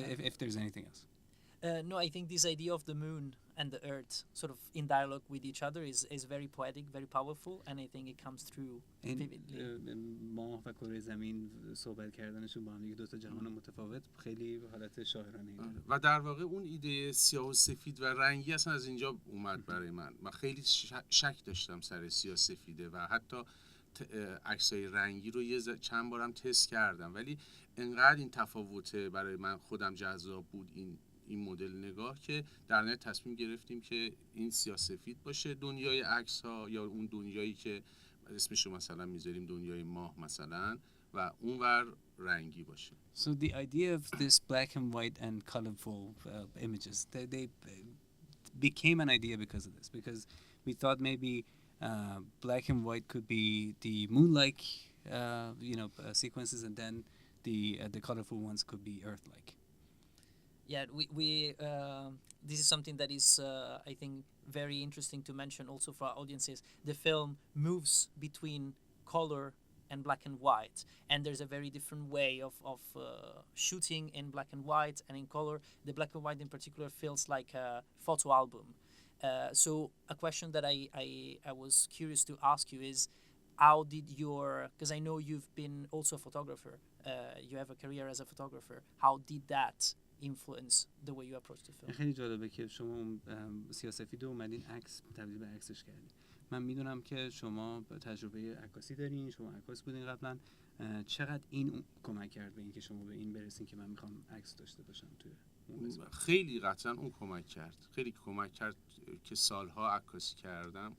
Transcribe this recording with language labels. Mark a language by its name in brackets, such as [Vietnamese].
[English] if there's anything else. No, I think this idea of the moon and the earth sort of in dialogue with each other is very poetic, very powerful, and I think it comes through vividly. [Persian] ماه و کره زمین صحبت کردنشون با هم دیگه 2 تا جهان متفاوت خیلی حالت شاعرانه‌ای داره. و در واقع اون ایده سیاه و سفید و رنگی اصلا از اینجا اومد برای من خیلی شک داشتم سر سیاه سفیده و حتی عکسای رنگی رو چند بارم تست کردم، ولی انقدر این تفاوته برای من خودم جذاب بود این مدل نگاه که در نهایت تصمیم گرفتیم که این سیاه سفید باشه دنیای عکس ها، یا اون دنیایی که اسمشو مثلا میذاریم دنیای ماه مثلا و اونور رنگی باشه. [English] So the idea of this black and white and colorful images, they became an idea because of this, because we thought maybe black and white could be the moon-like, sequences, and then the colorful ones could be Earth-like. Yeah, we this is something that is I think very interesting to mention also for our audiences. The film moves between color and black and white, and there's a very different way of shooting in black and white and in color. The black and white in particular feels like a photo album. So a question that I was curious to ask you is, how did because I know you've been also a photographer, you have a career as a photographer, how did that influence the way you approach the film? [Persian] خیلی جالبه که شما سیاه‌سفید اومدین عکس تبدیل به عکسش کردین. من میدونم که شما تجربه عکاسی دارین، شما عکاس بودین قبلا. چقدر این کمک کرد به اینکه شما به این برسین که من میخوام عکس داشته باشم توی خیلی قطعا اون کمک کرد، خیلی کمک کرد که سالها عکاسی کردم.